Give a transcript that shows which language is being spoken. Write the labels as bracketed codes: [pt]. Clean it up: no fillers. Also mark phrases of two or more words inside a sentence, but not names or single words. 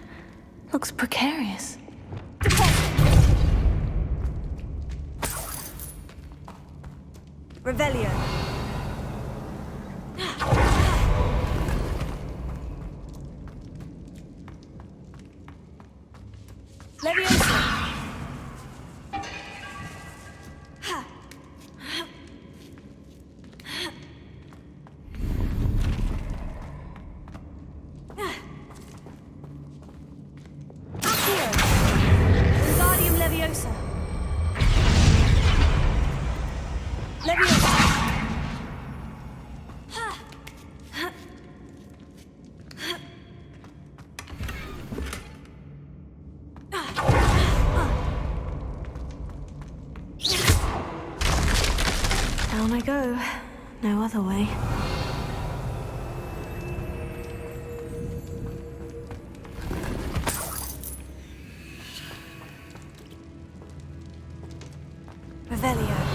[en] Looks precarious. Revelio. Leviosa. Wingardium Leviosa. Leviosa. Down I go. No other way. Revelio.